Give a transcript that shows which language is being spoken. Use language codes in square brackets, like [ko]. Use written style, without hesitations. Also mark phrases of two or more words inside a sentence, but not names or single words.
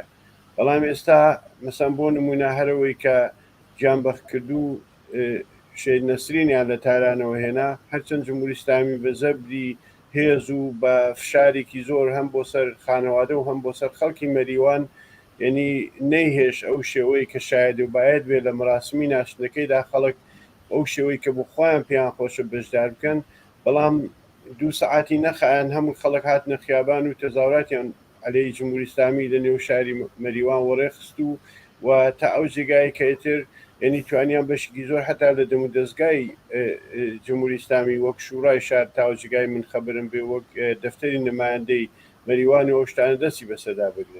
[ckb] بەڵام ئێستا مەسەن بۆ نمونە هەرەوەی کە گیانبەختکردو شێید نەسرینیان لە تارانەوە هێنا، هەرچەند جمهوری ئیسلامی بە زەبری هێز و بە فشارێکی زۆر هەم بۆ سەر خانەوادە و هەم بۆ سەر خەڵکی مەریوان ینی نەیهێش ئەو شێوەی کە شاید و باید بێت لە مەراسمی ناشنەکەیدا خەڵک ئەو شێوەی کە بۆ خۆیان پێیان خۆشە بەشدار بکەن، بەڵام 2 سەعاتی نەخایان هەموو خەڵک هاتنە خیابان و تەزاوراتیان عەلەی جمهوری ئیسلامی لە نێو شاری مەریوان وەڕێخست و تا ئەو جێگای کەتر ینی توانیان بەشکی زۆر هەتا لە دەم و دەستگای جمهوری ئیسلامی وەک شورای شار تا جێگای من خەبرم بێ وەک دەفتەری نمایەندەی مەریوان و ئەو شتانە دەستی بەسەردا بگرن.